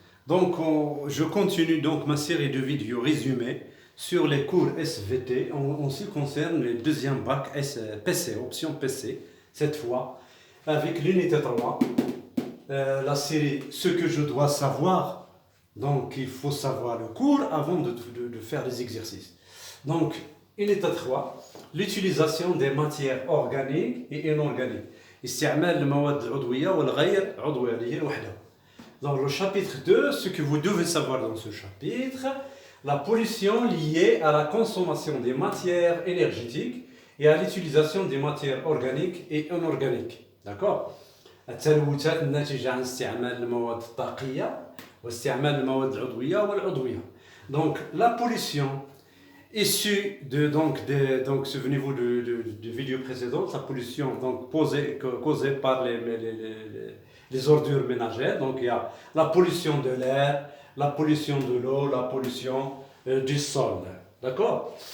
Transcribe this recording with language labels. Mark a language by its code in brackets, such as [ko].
[fr] Donc, je continue donc ma série de vidéos résumées sur les cours SVT en ce qui concerne le deuxième bac PC, option PC, cette fois, avec l'unité 3, la série Ce que je dois savoir. Donc, il faut savoir le cours avant de faire les exercices. Donc, unité 3, l'utilisation des matières organiques et inorganiques. [ar] استعمال المواد العضوية والغير عضوية اللي هي الوحدة. [fr] Dans le chapitre 2, ce que vous devez savoir dans ce chapitre, la pollution liée à la consommation des matières énergétiques et à l'utilisation des matières organiques et inorganiques. D'accord? [ar] التلوثات الناتجة عن استعمال المواد الطاقية واستعمال المواد العضوية والعضوية. [fr] Donc la pollution issue donc souvenez-vous de vidéo précédente, la pollution donc causée par les ordures ménagères. Donc il y a la pollution de l'air, la pollution de l'eau, la pollution du sol. D'accord?